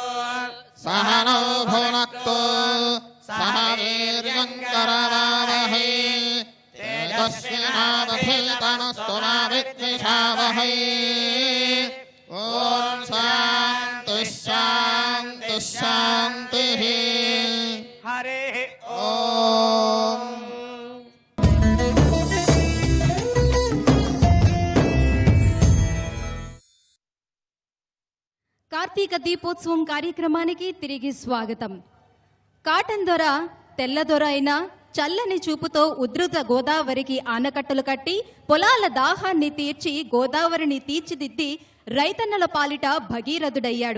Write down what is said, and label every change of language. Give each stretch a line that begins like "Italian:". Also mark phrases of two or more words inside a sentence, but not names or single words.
Sanskrit: सहनौ भुनक्तु सह वीर्यङ्करवावहै तेजस्विनावधीतमस्तु मा विद्विषावहै ॐ शान्तिः शान्तिः शान्तिः हरिः ॐ
Telugu: కార్తీక దీపోత్సవం కార్యక్రమానికి తిరిగి స్వాగతం. కాటన్ దొర తెల్ల దొర అయినా చల్లని చూపుతో ఉధృత గోదావరికి ఆనకట్టలు కట్టి పొలాల దాహాన్ని తీర్చి గోదావరిని తీర్చిదిద్ది రైతన్నల పాలిట భగీరథుడయ్యాడు.